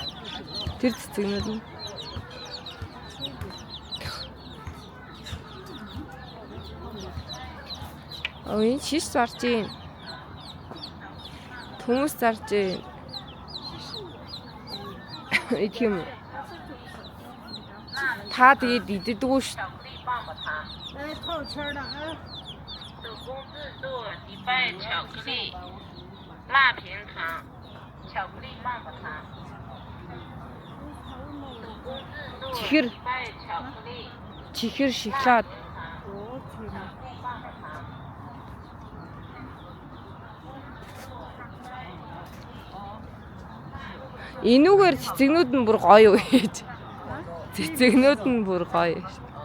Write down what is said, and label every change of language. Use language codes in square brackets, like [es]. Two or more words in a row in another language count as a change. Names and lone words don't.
[mn] Тэр цэцэгнүүд нь. Оо энэ шиш зарж юм. Хүмүүс зарж юм. Идэх юм. Та тэгээд иддэггүй шүү. [zh] 来套圈的啊。手工制作迪拜巧克力辣平糖，巧克力棒棒糖。手工制作迪拜巧克力。 [mn] Чихэр шоколад. Энүүгээр цэцэгнүүд нь бүр гоё юу гэж. Цэцэгнүүд нь бүр гоё шүү.